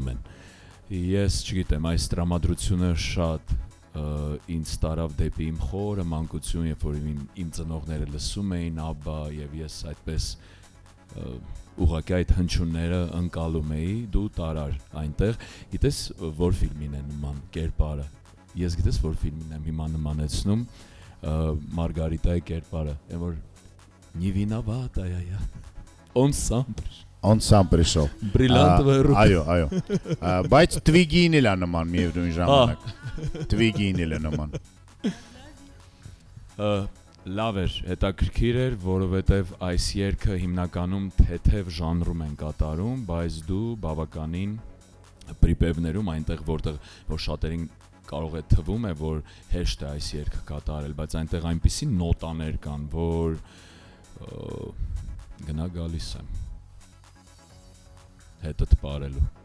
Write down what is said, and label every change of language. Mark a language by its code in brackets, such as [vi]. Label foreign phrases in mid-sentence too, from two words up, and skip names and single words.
[hy] են։ Ես չգիտեմ, այս տրամադրությունը շատ ինձ տարավ դեպի իմ խորը մանկություն, երբ որ իմ ծնողները լսում էին Աբբա և ես այդպես ուղղակի այդ հնչյունները ընկալում էի, դու տարար այնտեղ, գիտես որ ֆիլմին է նման կերպարը, ես գիտես որ ֆիլմին եմ հիմա նմանեցնում Մարգարիտայի կերպարը, եմ որ [ru] не виноватая я, он сам пришел, բրիլանտվը ռուք, [hy] այո, բայց Twiggy-ին էլ է նման միևնույն ժամանակ, Twiggy-ին էլ է նման, լավ էր, հետաքրքիր էր, որովհետև այս երգը հիմնականում թեթև ժանրում են կատարում, բայց դու բավականին պրիպևներում այնտեղ, որտեղ որ շատերին կարող է թվում է, որ հեշտ է այս երգը կատարել, բայց այնտեղ այնպիսի նոտաներ կան, որ գնա գալիս եմ հետդ պարելու։